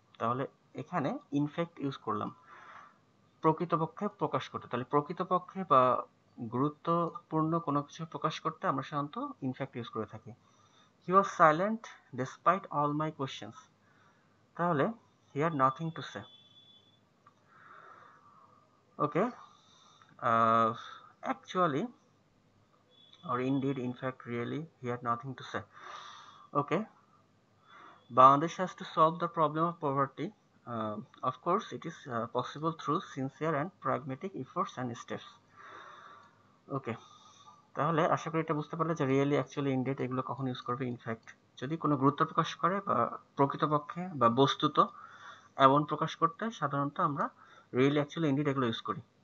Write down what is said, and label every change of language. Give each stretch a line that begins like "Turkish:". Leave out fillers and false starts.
Bangla: তাহলে এখানে in fact use করলাম প্রকৃতপক্ষে প্রকাশ করতে। তাহলে প্রকৃতপক্ষে বা গুরুত্বপূর্ণ কোনো কিছু প্রকাশ করতে আমরা সাধারণত ইনফ্যাক্ট ইউজ করে থাকি।
English: He was silent despite all my questions, তাহলে he had nothing to say. Okay, actually or indeed, in fact, really, he had nothing to say. Okay, Bangladesh has to solve the problem of poverty. Of course, it is possible through sincere and pragmatic efforts and steps.
Bangla: ওকে, তাহলে আশা করি এটা বুঝতে পারলে যে really, actually, ইনডেড এগুলো কখন use করবে। In fact যদি কোনো গুরুত্ব প্রকাশ করে বা প্রকৃতপক্ষে বা বস্তুত এমন প্রকাশ করতে সাধারণত আমরা রিয়েলি, অ্যাকচুয়ালি, ইনডেড এগুলো ইউজ করি।